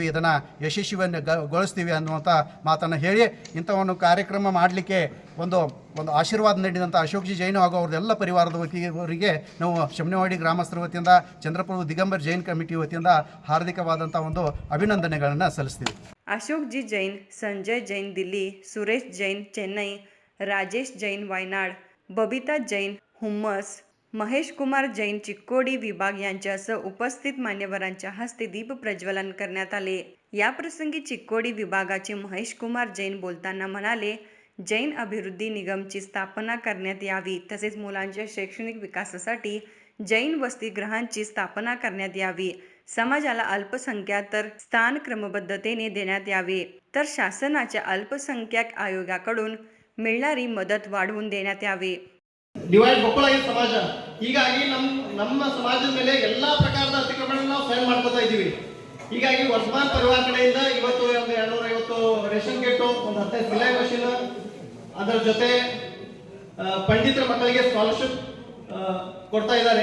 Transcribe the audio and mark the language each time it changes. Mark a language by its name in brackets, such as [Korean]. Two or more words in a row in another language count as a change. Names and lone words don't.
[Kannada] ಇದನ್ನು ಯಶಸ್ವಿಗೊಳಿಸ್ತೀವಿ ಅನ್ನುವಂಥ ಮಾತನ್ನು ಹೇಳಿ ಇಂಥ ಒಂದು ಕಾರ್ಯಕ್ರಮ ಮಾಡಲಿಕ್ಕೆ ಒಂದು ಆಶೀರ್ವಾದ ನೀಡಿದಂಥ ಅಶೋಕ್ ಜಿ ಜೈನ್ ಹಾಗೂ ಅವ್ರದ್ದೆಲ್ಲ ಪರಿವಾರದ ವತಿಯವರಿಗೆ ನಾವು ಶಮನೇವಾಡಿ ಗ್ರಾಮಸ್ಥರ ವತಿಯಿಂದ, ಚಂದ್ರಪುರ ದಿಗಂಬರ್ ಜೈನ್ ಕಮಿಟಿ ವತಿಯಿಂದ ಹಾರ್ದಿಕವಾದಂಥ ಒಂದು ಅಭಿನಂದನೆಗಳನ್ನು ಸಲ್ಲಿಸ್ತೀವಿ. [Marathi] अशोक जी जैन, संजय जैन दिल्ली, सुरेश जैन चेन्नई, राजेश जैन वायनाड, बबिता जैन हुम्मस, महेश कुमार जैन चिक्कोडी विभाग यांच्यासह उपस्थित मान्यवरांच्या हस्ते दीप प्रज्वलन करण्यात आले. या प्रसंगी चिक्कोडी विभागाचे महेश कुमार जैन बोलताना म्हणाले, जैन अभिवृद्धी निगमची स्थापना करण्यात यावी, तसेच मुलांच्या शैक्षणिक विकासासाठी जैन वसतिगृहांची स्थापना करण्यात यावी. समाजाला अल्पसंख्यातर स्थान क्रमबद्धतेने देण्यात यावे. तर शासनाच्या अल्पसंख्याक आयोगाकडून मिळणारी मदत वाढवून देण्यात यावी. [Kannada] ಡಿವೈಡ್ ಬೊಕ್ಕಳಾಗಿ ಸಮಾಜ ಹೀಗಾಗಿ ನಮ್ಮ ಸಮಾಜದ ಮೇಲೆ ಎಲ್ಲ ಪ್ರಕಾರದ ಅತಿಕ್ರಮಣ ನಾವು ಸಹನ ಮಾಡ್ಕೊತಾ ಇದ್ದೀವಿ. ಹೀಗಾಗಿ ವರ್ಧಮಾನ್ ಪರಿವಾರ ಕಡೆಯಿಂದ ಇವತ್ತು ಒಂದು 250 ರೇಷನ್ ಕಿಟ್, ಒಂದು 15 ಸಿಲೈ ಮಷೀನ್, ಅದರ ಜೊತೆ ಪಂಡಿತರ ಮಕ್ಕಳಿಗೆ ಸ್ಕಾಲರ್ಶಿಪ್ ಕೊಡ್ತಾ ಇದ್ದಾರೆ.